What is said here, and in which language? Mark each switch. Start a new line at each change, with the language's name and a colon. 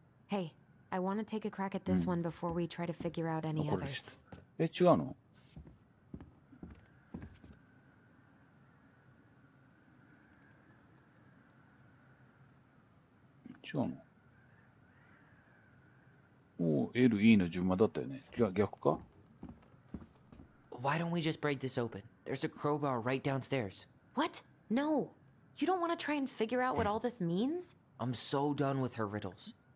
English: Hey, I want to take a crack at this one before we try to figure out any
Japanese: これ
English: others.
Japanese: 違うの違うの ?OLE の順番だったよね。逆か
English: Why don't we just break this open? There's a crowbar right downstairs. What? No. You don't want to try and figure out what all this means? I'm so done with her riddles.